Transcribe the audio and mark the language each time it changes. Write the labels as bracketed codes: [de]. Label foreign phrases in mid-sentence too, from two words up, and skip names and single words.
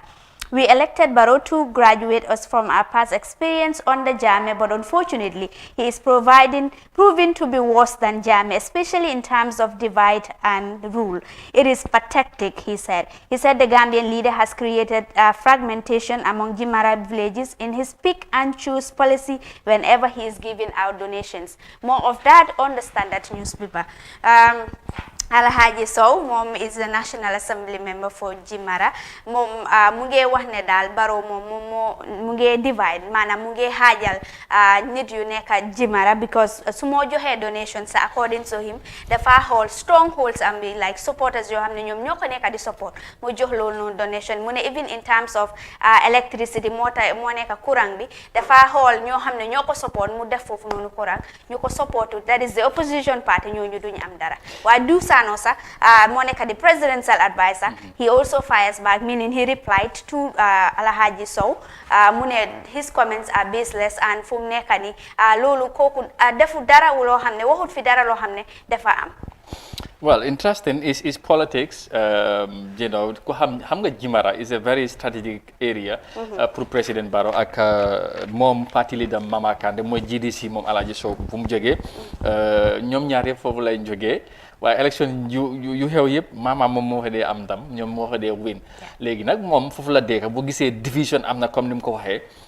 [en] We elected Barrow to graduate us from our past experience under Jammeh, but unfortunately, he is proven to be worse than Jammeh, especially in terms of divide and rule. It is pathetic, he said. He said the Gambian leader has created fragmentation among Jimara villages in his pick and choose policy whenever he is giving out donations. More of that on the Standard newspaper. [wo] Alhaji Sow moom [en] is the National Assembly member for [wo] Jimara moom mu ngi wax ne daal Barrow moom mu ngi divide maanaam mu ngi xaajal nit yu nekk Jimara because su moo joxee donations [en] according to him [wo] dafa xool strongholds am bi like supporters yoo xam ne ñoom ñoo ko nekk di support mu jox loolu noonu donation mu ne [en] even in terms of electricity [wo] moo nekk courant bi dafa xool ñoo xam ne ñoo ko support mu def foofu noonu courant ñu ko support [en] that is the opposition party [wo] ñooñu duñu am dara waaye Sanosa, [en] Monica, the presidential advisor, he also fires back, meaning he replied to Alhaji Sow. His comments are baseless and from [wo] nekani lolu koku defu dara lo xamne waxut fi dara lo xamne dafa am. [en] Well, interesting is politics. You know, [wo] xam nga Jimara [en] is a very strategic area [wo] pour President Barrow ak moom parti leader Mama Kandeh mooy GDC moom Alhaji Sow fu mu jógee ñoom ñaar yëpp foofu lay jógee waaye élection yu xew yëpp maanaam moom moo ko dee am ndam ñoom moo ko dee win léegi nag moom foofu la dee bu gisee division am na comme ni mu ko waxee